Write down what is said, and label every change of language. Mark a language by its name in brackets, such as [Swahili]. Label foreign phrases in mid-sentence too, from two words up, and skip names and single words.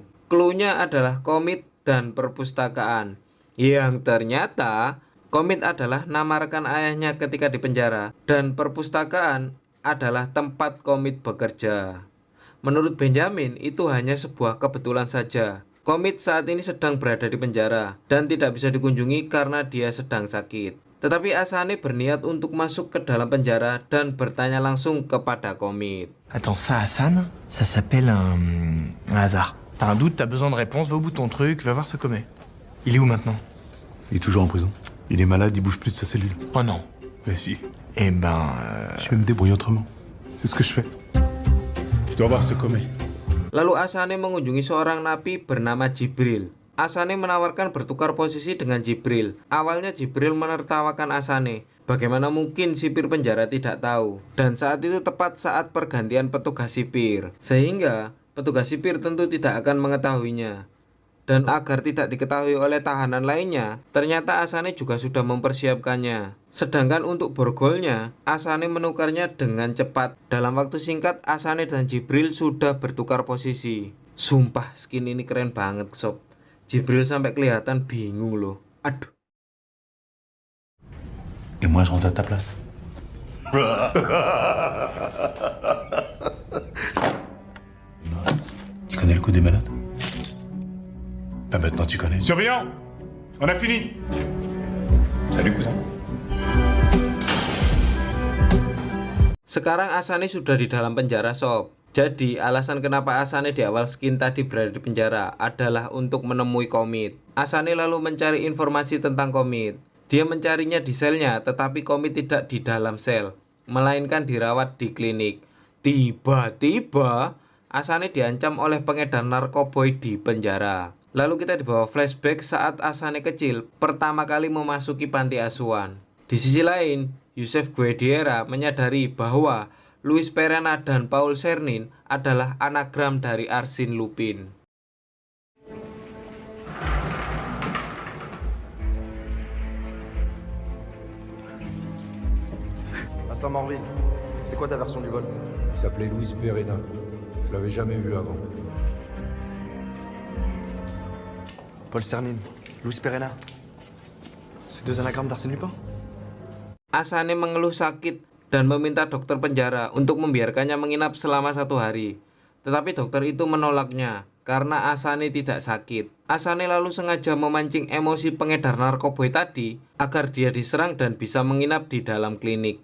[Indonesian] Clue-nya adalah komit dan perpustakaan, yang ternyata komit adalah nama rekan ayahnya ketika di penjara, dan perpustakaan adalah tempat komit bekerja. Menurut Benjamin, itu hanya sebuah kebetulan saja. Komit saat ini sedang berada di penjara dan tidak bisa dikunjungi karena dia sedang sakit. Tetapi Asane berniat untuk masuk ke dalam penjara dan bertanya langsung kepada Komit. [French] Attends, ça, Hassan, ça s'appelle un hasard. T'as un doute, t'as besoin de réponse, va au bout de ton truc, va voir ce commet. Il est où maintenant? Il est toujours en prison. Il est malade, il bouge plus de sa cellule. Oh non. Mais si, Eh ben... je vais me débrouiller autrement. C'est ce que je fais. Je dois voir ce commet. [Indonesian] Lalu Asane mengunjungi seorang napi bernama Jibril. Asane menawarkan bertukar posisi dengan Jibril. Awalnya Jibril menertawakan Asane. Bagaimana mungkin sipir penjara tidak tahu? Dan saat itu tepat saat pergantian petugas sipir. Sehingga petugas sipir tentu tidak akan mengetahuinya. Dan agar tidak diketahui oleh tahanan lainnya, ternyata Asane juga sudah mempersiapkannya. Sedangkan untuk borgolnya, Asane menukarnya dengan cepat. Dalam waktu singkat, Asane dan Jibril sudah bertukar posisi. Sumpah, skin ini keren banget, sob. Jibril sampai kelihatan bingung loh. Aduh. [French] Et moi, je rentre à ta place. Tu connais le coup des menottes? Bah maintenant tu connais. Surveillant, on a fini. Salut cousin. [Indonesian] Sekarang Asane sudah di dalam penjara, sob. Jadi alasan kenapa Asane di awal skin tadi berada di penjara adalah untuk menemui Komit. Asane lalu mencari informasi tentang Komit. Dia mencarinya di selnya, tetapi Komit tidak di dalam sel, melainkan dirawat di klinik. Tiba-tiba Asane diancam oleh pengedar narkoboy di penjara. Lalu kita dibawa flashback saat Asane kecil pertama kali memasuki panti asuhan. Di sisi lain, Yusef Guediera menyadari bahwa Luis Perena dan Paul Cernin adalah anagram dari Arsène Lupin. [French] Vincent Morville, c'est quoi ta version du vol? Il s'appelait Luis Perena. Je l'avais jamais vu avant. Paul Cernin, Luis Perena. C'est deux anagrammes d'Arsène Lupin? [Indonesian] Asane mengeluh sakit dan meminta dokter penjara untuk membiarkannya menginap selama 1 hari. Tetapi dokter itu menolaknya karena Asane tidak sakit. Asane lalu sengaja memancing emosi pengedar narkoboy tadi agar dia diserang dan bisa menginap di dalam klinik.